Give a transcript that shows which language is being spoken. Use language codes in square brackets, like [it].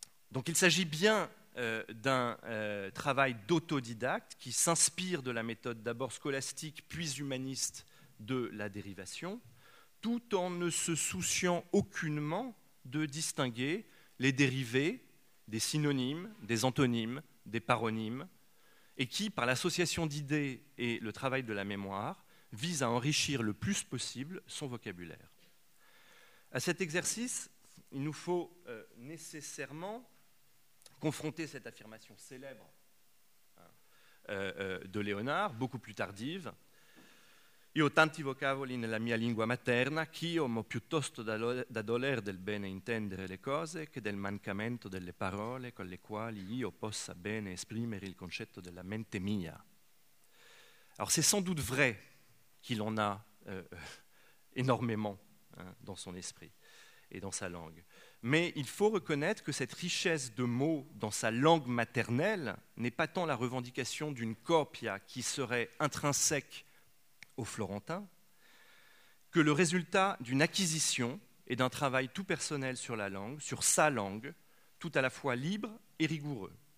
[fr] Donc il s'agit bien d'un travail d'autodidacte qui s'inspire de la méthode d'abord scolastique puis humaniste de la dérivation, tout en ne se souciant aucunement de distinguer les dérivés des synonymes, des antonymes, des paronymes, et qui, par l'association d'idées et le travail de la mémoire, vise à enrichir le plus possible son vocabulaire. À cet exercice, il nous faut nécessairement confronter cette affirmation célèbre de Léonard, beaucoup plus tardive. [it] Io ho tanti vocaboli nella mia lingua materna, ch'io m'ho piuttosto da doler del bene intendere le cose che del mancamento delle parole con le quali io possa bene esprimere il concetto della mente mia. [fr] Alors c'est sans doute vrai qu'il en a énormément hein, dans son esprit et dans sa langue. Mais il faut reconnaître que cette richesse de mots dans sa langue maternelle n'est pas tant la revendication d'une copia qui serait intrinsèque au florentin que le résultat d'une acquisition et d'un travail tout personnel sur la langue, sur sa langue, tout à la fois libre et rigoureux.